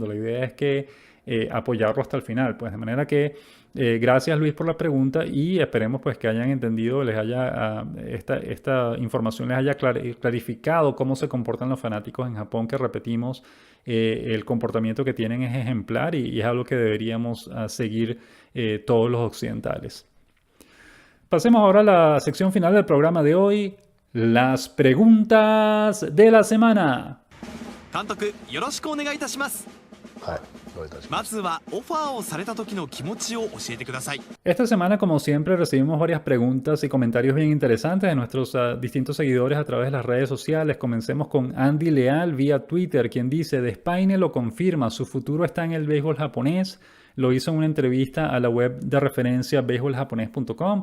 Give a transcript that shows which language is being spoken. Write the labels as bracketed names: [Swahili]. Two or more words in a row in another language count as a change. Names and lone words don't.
[Spanish] La idea es que apoyarlo hasta el final. Pues de manera que gracias, Luis, por la pregunta, y esperemos pues que hayan entendido, esta información les haya clarificado cómo se comportan los fanáticos en Japón, que repetimos, el comportamiento que tienen es ejemplar y es algo que deberíamos seguir todos los occidentales. Pasemos ahora a la sección final del programa de hoy, las preguntas de la semana. [Japanese] 監督よろしくお願いいたします。はい、どういたしままずはオファーをされた時の気持ちを教えてください。 [Spanish] Esta semana, como siempre, recibimos varias preguntas y comentarios bien interesantes de nuestros distintos seguidores a través de las redes sociales. Comencemos con Andy Leal vía Twitter, quien dice: Despaine lo confirma, su futuro está en el béisbol japonés. Lo hizo en una entrevista a la web de referencia beisboljaponés.com.